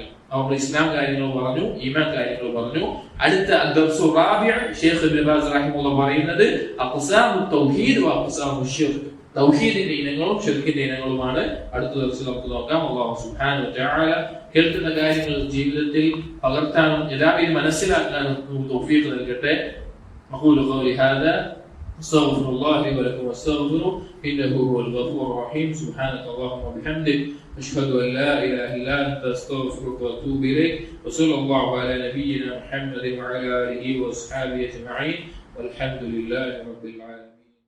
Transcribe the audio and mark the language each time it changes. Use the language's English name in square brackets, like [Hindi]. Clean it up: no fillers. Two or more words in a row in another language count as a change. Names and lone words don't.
[Malayalam] നമ്മൾ ഇസ്ലാം കാര്യങ്ങൾ പറഞ്ഞു, ഈമാൻ കാര്യങ്ങൾ പറഞ്ഞു. അടുത്ത [Arabic] الدرس الرابع [Malayalam] ശൈഖ് ഇബ്നു ബാസ് റഹിമഹുല്ലാഹ് പറയുന്നത് [Arabic] أقسام التوحيد وأقسام الشرك, [Malayalam] തൗഹീദിന്റെ ഇനങ്ങളും ശിർക്കിന്റെ ഇനങ്ങളുമാണ്. അടുത്ത ദിവസം നമുക്ക് നോക്കാം. [Arabic] الله سبحانه وتعالى [Malayalam] കേൾക്കുന്ന കാര്യങ്ങൾ ജീവിതത്തിൽ പകർത്താനും എല്ലാവരും മനസ്സിലാക്കാനും തൗഫീഖ് നൽകട്ടെ. [Arabic] أقول قولي هذا أستغفر الله لي ولكم واستغفروه إنه هو الغفور الرحيم. سبحانك اللهم وبحمدك أشهد أن لا إله إلا أنت أستغفرك وأتوب إليك. وصلى الله على نبينا محمد وعلى آله وأصحابه أجمعين والحمد لله رب العالمين.